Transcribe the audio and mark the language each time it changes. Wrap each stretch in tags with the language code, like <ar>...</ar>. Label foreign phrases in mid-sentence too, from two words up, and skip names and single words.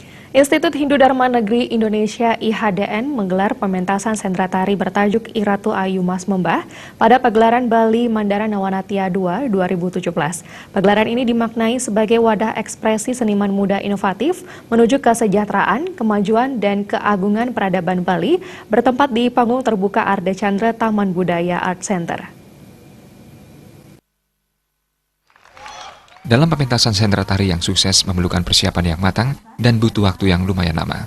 <id>Institut Hindu Dharma Negeri Indonesia IHDN menggelar pementasan sendra tari bertajuk Iratu Ayu Mas Membah pada pagelaran Bali Mandara Nawanatia II 2017. Pagelaran ini dimaknai sebagai wadah ekspresi seniman muda inovatif menuju kesejahteraan, kemajuan, dan keagungan peradaban Bali bertempat di panggung terbuka Arda Chandra Taman Budaya Art Center. Dalam pementasan sendra tari yang sukses memerlukan persiapan yang matang dan butuh waktu yang lumayan lama.</id>